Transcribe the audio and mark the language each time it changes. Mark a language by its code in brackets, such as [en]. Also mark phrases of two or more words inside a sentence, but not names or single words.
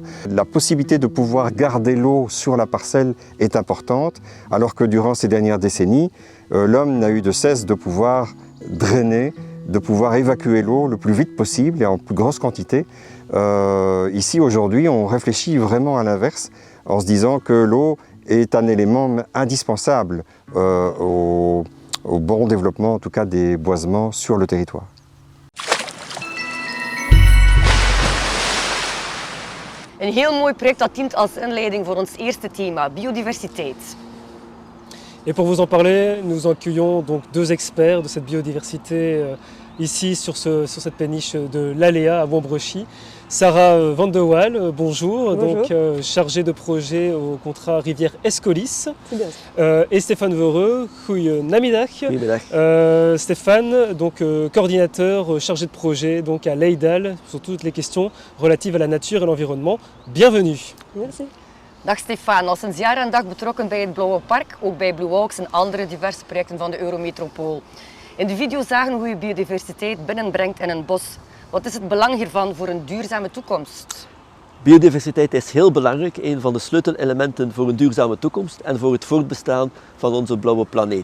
[fr] La possibilité de pouvoir garder l'eau sur la parcelle est importante, alors que durant ces dernières décennies, l'homme n'a eu de cesse de pouvoir drainer, de pouvoir évacuer l'eau le plus vite possible et en plus grosse quantité. Ici, aujourd'hui, on réfléchit vraiment à l'inverse, en se disant que l'eau est un élément indispensable au bon développement, en tout cas, des boisements sur le territoire. [nl] Een heel mooi project dat dient als inleiding voor ons eerste thema, biodiversiteit. [fr] Et pour vous en parler, nous accueillons donc deux experts de cette biodiversité ici sur cette péniche de l'Aléa à Wombrechy. Sarah Van de Waal, bonjour, Bonjour. donc chargée de projet au contrat Rivière Escolis. C'est bien ça. Et Stéphane Vereux, goedemiddag. [nl] Goedemiddag. [fr] Stéphane, donc coordinateur chargé de projet donc à Leidal sur toutes les questions relatives à la nature et l'environnement. Bienvenue. Merci. [nl] Dag Stefan, al sinds jaar en dag betrokken bij het Blauwe Park, ook bij Blue Walks en andere diverse projecten van de Eurometropool. In de video zagen we hoe je biodiversiteit binnenbrengt in een bos. Wat is het belang hiervan voor een duurzame toekomst? Biodiversiteit is heel belangrijk, een van de sleutelelementen voor een duurzame toekomst en voor het voortbestaan van onze blauwe planeet.